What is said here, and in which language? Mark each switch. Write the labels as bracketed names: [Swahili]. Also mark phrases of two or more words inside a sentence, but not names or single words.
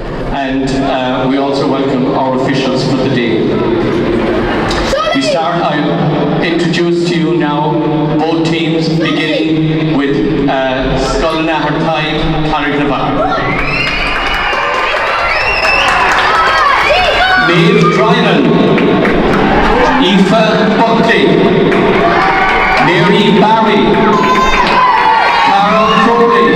[English] and we also welcome our officials for the day. I'll introduce to you now both teams, beginning with Carraig, Carraig. Maeve Dryman, Aoife Buckley, Mary Barry, Carol Crowley,